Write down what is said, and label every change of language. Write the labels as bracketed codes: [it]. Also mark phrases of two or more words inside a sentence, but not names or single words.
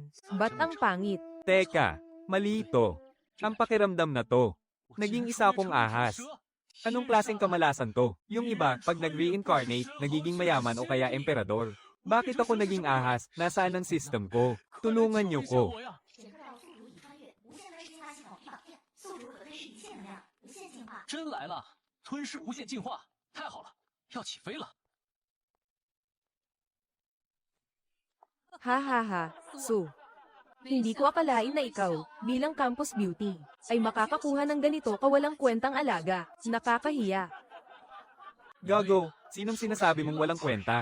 [tl] Ba't ang pangit? Teka, mali ito. Ang pakiramdam na to. Naging isa akong ahas. Anong klaseng kamalasan to? Yung iba, pag nag-reincarnate, nagiging mayaman o kaya emperador. Bakit ako naging ahas? Nasaan ang system ko? Tulungan niyo ko. [zh] 真来了，吞噬无限进化，太好了，要起飞了。 [tl] Hahaha, Su. Hindi ko akalain na ikaw, bilang campus beauty, ay makakakuha ng ganito kawalang kwentang alaga. Nakakahiya. Gago, sinong sinasabi mong walang kwenta?